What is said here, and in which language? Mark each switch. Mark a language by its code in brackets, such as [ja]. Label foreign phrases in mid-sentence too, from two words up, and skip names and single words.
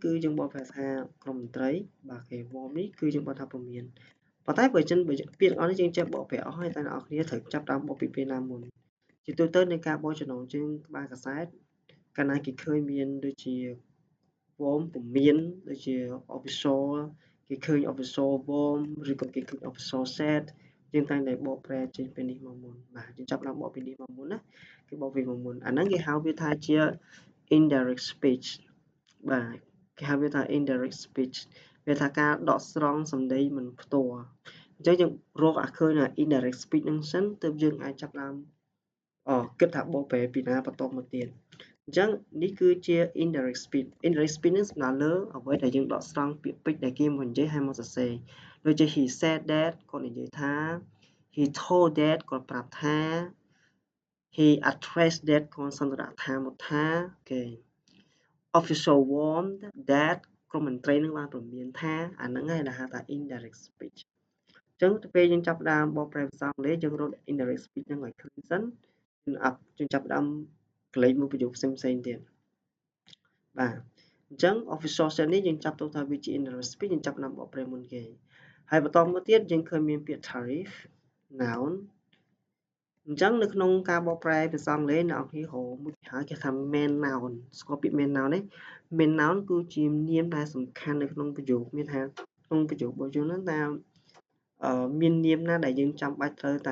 [km] គឺយើងបកប្រែថាក្រុមមន្ត្រីបាទគេ warm នេះគឺយើងបកថាប្រមានប៉ុន្តែបើពាក្យទាំងអស់នេះយើងចេះបកប្រែអស់ហើយតែអ្នកនរគ្នាត្រូវចាប់តាមបកពីពេលណាមុនជាទូទៅនៃការបកចំណងជើងក្បាល កាសែតកាលណាគេឃើញមានដូចជា warm ប្រមានដូចជា official គេឃើញ [en] official warm [km] ឬក៏គេឃើញ [en] official set [km] យើងតែងតែបកប្រែចេញពីនេះ មកមុនបាទយើងចាប់តាមបកពីនេះមកមុនណាគេបកពីមកមុនអាហ្នឹងគេហៅវាថាជា [en] indirect speech [km] បាទគេ ហៅវាថា [en] indirect speech [km] វាថាការដកស្រង់សម្ដីមិនផ្ទាល់អញ្ចឹងយើងរកឃើញ [en] indirect speech [km] ហ្នឹងសិនទើបយើងអាចចាប់តាមគិតថាបកប្រែពីណាបន្តមកទៀតអញ្ចឹងនេះគឺជា [en] indirect speech [km] នេះសំដៅលើអ្វីដែលយើងដកស្រង់ពាក្យពេចន៍ដែលគេមកនិយាយហើយមកសរសេរដូចជា [en] he said that [km] គាត់និយាយថា [en] he told that [km] គាត់ប្រាប់ថា [en] he addressed that [km] គាត់សន្ទរថាមកថាគេ [en] official warned that [km] ក្រុមមន្ត្រីនឹងបានព្រមានថាអាហ្នឹងឯងដែលហៅថា [en] indirect speech [km] អញ្ចឹងទៅពេលយើងចាប់ផ្ដើមបកប្រែភាសាអង់គ្លេសយើងរក [en] indirect speech [km] ហ្នឹងឲ្យឃើញសិនយើងចាប់ផ្ដើមកលេចមួយប្រយោគផ្សេងទៀតបាទអញ្ចឹង [en] official set [km] នេះយើងចាប់ទុកថាវាជា [en] indirect speech [km] យើងចាប់ផ្ដើមបកប្រែមុនគេហើយបន្តមកទៀត យើងឃើញមានពាក្យ [en] tariff noun [km] អញ្ចឹងនៅក្នុងការបកប្រែភាសាអង់គ្លេសអ្នកនរគ្នារកមួយគេហៅគេថា [en] main noun [km] ស្គាល់ពាក្យ [en] main noun [km] ទេ [en] main noun [km] គឺជានាមដែលសំខាន់នៅក្នុងប្រយោគមានថាក្នុងប្រយោគរបស់យើងហ្នឹងតើមាននាមណាដែលយើងចាំបាច់ត្រូវតែ